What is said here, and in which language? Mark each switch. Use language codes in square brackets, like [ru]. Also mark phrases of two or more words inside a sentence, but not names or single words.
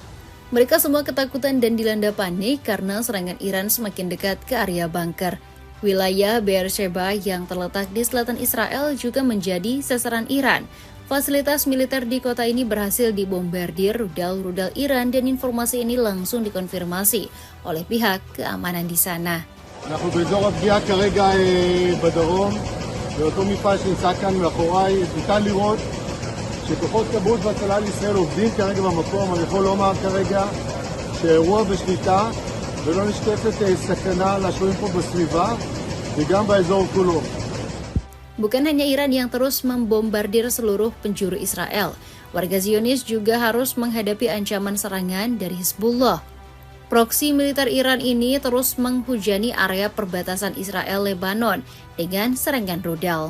[id] Mereka semua ketakutan dan dilanda panik karena serangan Iran semakin dekat ke area bunker. Wilayah Beersheba yang terletak di selatan Israel juga menjadi sasaran Iran. Fasilitas militer di kota ini berhasil dibombardir rudal-rudal Iran dan informasi ini langsung dikonfirmasi oleh pihak keamanan di sana. [he] אנחנו באזור הפגיעה כרגע בדרום, באותו מפעל שנמצא כאן מאחוריי, ניתן לראות שכוחות כבאות והצלה לישראל עובדים כרגע במקום. אני יכול לומר כרגע שהאירוע בשליטה ולא נשקפת סכנה לשוהים פה בסביבה וגם באזור כולו. [id] Bukan hanya Iran yang terus membombardir seluruh penjuru Israel, warga Zionis juga harus menghadapi ancaman serangan dari Hizbullah. Proksi militer Iran ini terus menghujani area perbatasan Israel-Lebanon dengan serangan rudal.